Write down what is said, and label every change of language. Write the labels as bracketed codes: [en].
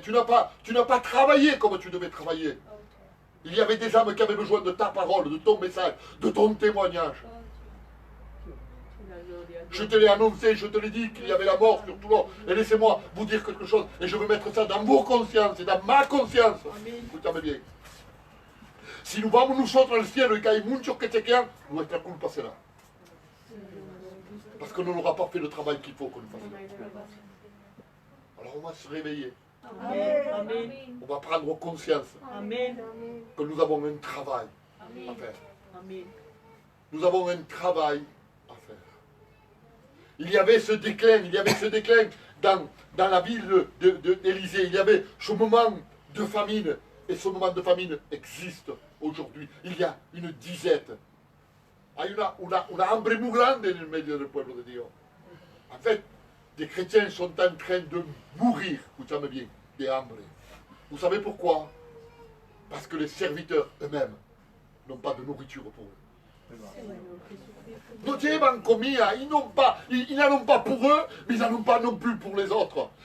[fr] Tu n'as pas travaillé comme tu devais travailler. Il y avait des âmes qui avaient besoin de ta parole, de ton message, de ton témoignage. Je te l'ai annoncé, je te l'ai dit qu'il y avait la mort sur tout l'or. Et laissez-moi vous dire quelque chose. Et je veux mettre ça dans vos consciences et dans ma conscience. Écoutez bien. [es] Si nous vamos nosotros al cielo y que hay muchos que se quedan, nuestra culpa será. [fr] Parce que nous n'aura pas fait le travail qu'il faut que nous fassions. Alors on va se réveiller. Amen. On va prendre conscience Amen. que nous avons un travail à faire. Amen. Nous avons un travail à faire. Il y avait ce déclin dans la ville d'Élysée. Il y avait ce moment de famine. Et ce moment de famine existe aujourd'hui. Il y a une disette. [es] Hay una hambre muy grande en el medio del pueblo de Dios. [fr] En fait, des chrétiens sont en train de mourir, écoutez-moi bien, [es] de hambre. [fr] Vous savez pourquoi? Parce que les serviteurs eux-mêmes n'ont pas de nourriture pour eux. [es] No llevan comida, [fr] ils n'en ont pas pour eux, mais ils n'en ont pas non plus pour les autres.